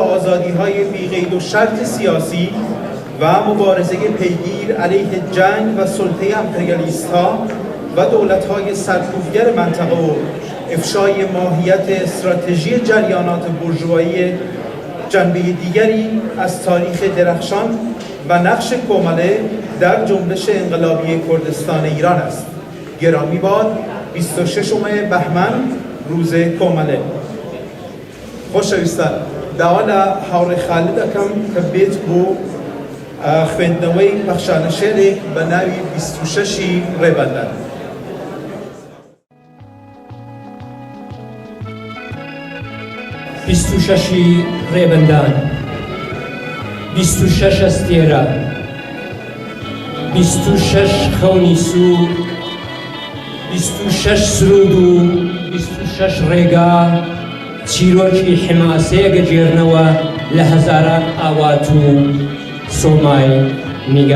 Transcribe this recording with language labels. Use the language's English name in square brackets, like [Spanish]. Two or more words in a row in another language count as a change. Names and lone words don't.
[Persian] آزادی‌های بی‌قید و شرط سیاسی و مبارزه پیگیر علیه جنگ و سلطه امپریالیست‌ها و دولت‌های سرکوبگر منطقه و افشای ماهیت استراتژی جریانات بورژوایی جنبه دیگری از تاریخ درخشان و نقش کومله در جنبش انقلابی کردستان ایران است. گرامی باد 26 بهمن روز کومله. [Central Kurdish] خۆشەویستان، داوا لە هاوڕێی خالد دەکەم کە بێت بۆ خوێندنەوەی پەخشانە شێرێک بە ناوی 26 ڕێبەندان. 26 ڕێبەندان، 26 ئەستێرە، 26 خەونی سوور، 26 سرود و 26 ڕێگا چیرۆکی حماسەیە گەجێرنەوە لە هەزاران ئاوات و سۆمای نیگا.